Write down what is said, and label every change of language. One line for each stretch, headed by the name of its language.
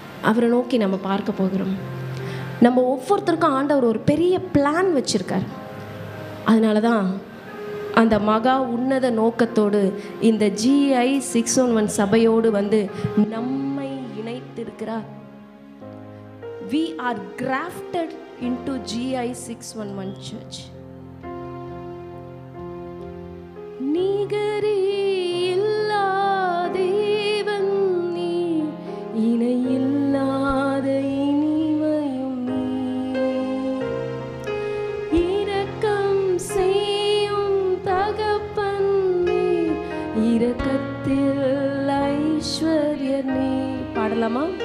Tamil: அவரை நோக்கி நம்ம பார்க்க போகிறோம். நம்ம ஒவ்வொருத்தருக்கும் ஆண்டவர் ஒரு பெரிய பிளான் வச்சுருக்கார். அதனால தான் அந்த மகா உன்னத நோக்கத்தோடு இந்த GI 611 சபையோடு வந்து நம்மை இணைத்திருக்கிறார்.
English: We are grafted into GI 611 church.
Tamil: நிகரே இல்லா தேவன் நீர், இணை இல்லாத இனிமையும் நீர். இரக்கம் செய்யும் தகப்பன் நீர், இரக்கத்தில் ஐஸ்வர்யர் நீர். பாடலாமா?